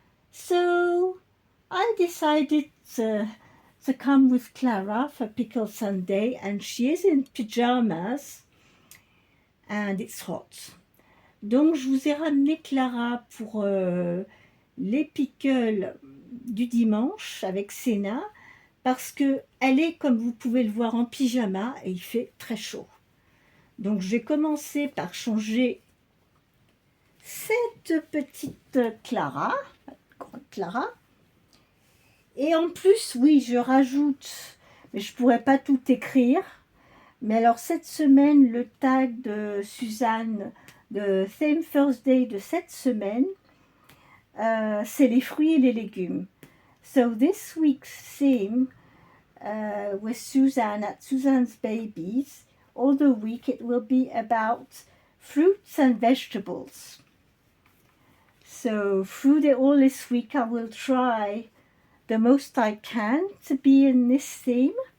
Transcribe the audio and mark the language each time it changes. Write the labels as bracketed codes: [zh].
[en] So I decided to come with Clara for Pickle Sunday, and she is in pyjamas and it's hot. [fr] Donc je vous ai ramené Clara pour les pickles du dimanche avec Sena parce que elle est, comme vous pouvez le voir, en pyjama et il fait très chaud. Donc je vais commencer par changer cette petite Clara, grande Clara. Et en plus, oui, je rajoute, mais je ne pourrais pas tout écrire, mais alors cette semaine, le tag de Suzanne, de Theme Thursday de cette semaine, c'est les fruits et les légumes. [en] So this week's theme with Suzanne at Suzanne's Babies, all the week it will be about fruits and vegetables. So through all this week I will try the most I can to be in this theme.